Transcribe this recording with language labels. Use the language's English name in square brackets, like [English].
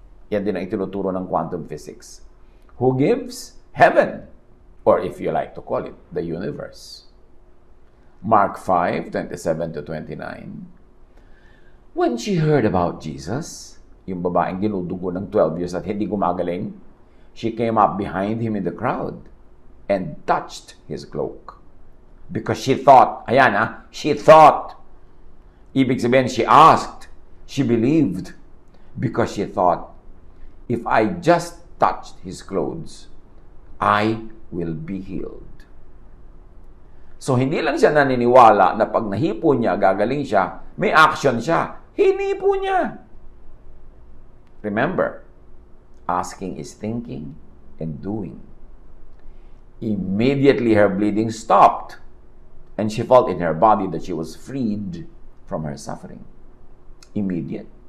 [Filipino] Yan din ang itinuturo ng quantum physics. [English] Who gives? Heaven. Or if you like to call it, the universe. Mark 5:27-29. When she heard about Jesus, [Filipino] yung babaeng dinudugo ng 12 years at hindi gumagaling, [English] she came up behind him in the crowd and touched his cloak. Because she thought, she thought. [Filipino] Ibig sabihin, [English] she asked, she believed. Because she thought, if I just touched his clothes, I will be healed. [Filipino] So, hindi lang siya naniniwala na pag nahipo niya, gagaling siya, may action siya. Hinipo niya. [English] Remember, asking is thinking and doing. Immediately, her bleeding stopped, and she felt in her body that she was freed from her suffering. Immediate.